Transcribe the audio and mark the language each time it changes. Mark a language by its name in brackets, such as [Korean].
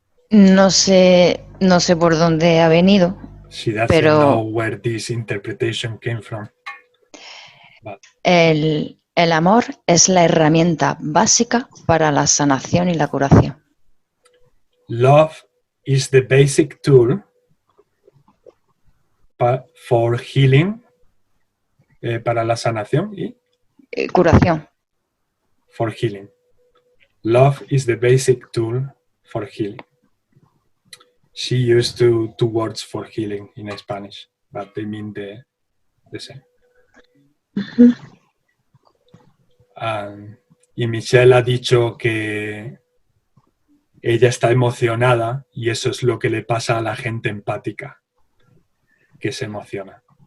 [Spanish] No sé por dónde ha venido, [English] She doesn't [Spanish] pero [English] know where this interpretation came from. But [Spanish] el amor es la herramienta básica para la sanación y la curación. [English] love is the basic tool for healing, [Spanish] para la sanación y Curación. [English] for healing. Love is the basic tool for healing. She used two words for healing in Spanish, but they mean the same. [Spanish] Y Michelle ha dicho que ella está emocionada y eso es lo que le pasa a la gente empática, que se emociona.